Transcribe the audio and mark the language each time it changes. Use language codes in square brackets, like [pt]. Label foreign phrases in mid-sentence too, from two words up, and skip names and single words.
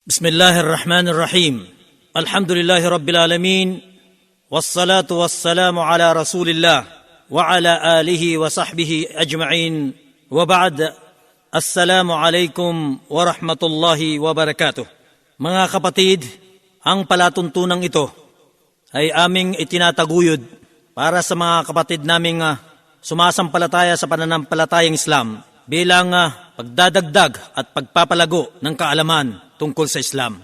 [ar] بسم الله الرحمن الرحيم الحمد لله رب العالمين والصلاة والسلام على رسول الله وعلى آله وصحبه أجمعين وبعد السلام عليكم ورحمة الله وبركاته. [tl] Mga kapatid, ang palatuntunang ito ay aming itinataguyod para sa mga kapatid naming sumasampalataya sa pananampalatayang Islam bilang pagdadagdag at pagpapalago ng kaalaman tungkol sa Islam.